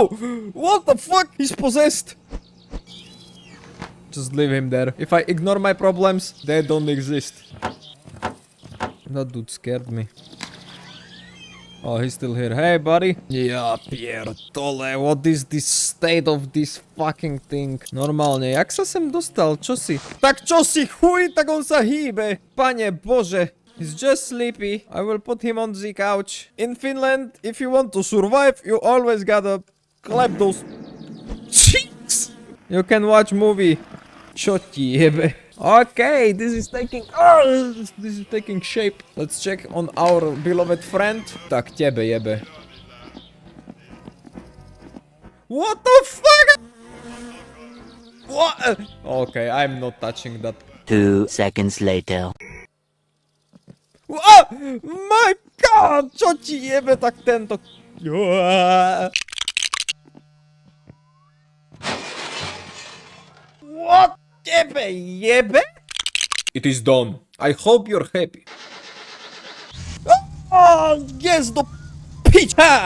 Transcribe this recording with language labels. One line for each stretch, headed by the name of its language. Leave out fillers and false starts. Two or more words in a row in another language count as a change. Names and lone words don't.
English: What the fuck? He's possessed. Just leave him there. If I ignore my problems, they don't exist. That dude scared me. Oh, he's still here. Hey, buddy. Yeah, Pierre Tole, what is this state of this fucking thing?
Slovak: Normálne, jak sa sem dostal? Čo si? Tak čo si? Chuj, tak on sa hýbe. Pane Bože.
English: He's just sleepy. I will put him on the couch. In Finland, if you want to survive, you always gotta clap those cheeks. You can watch movie.
Slovak: Čo ti jebe?
English: Okay, this is taking shape. Let's check on our beloved friend.
Slovak: Tak tebe jebe.
English: What the fuck? What? Okay, I'm not touching that. 2 seconds later. Oh my god!
Slovak: Čo ti jebe tak tento?
English: What? Jebe? It is done. I hope you're happy. Oh, yes, the pitch! Ha!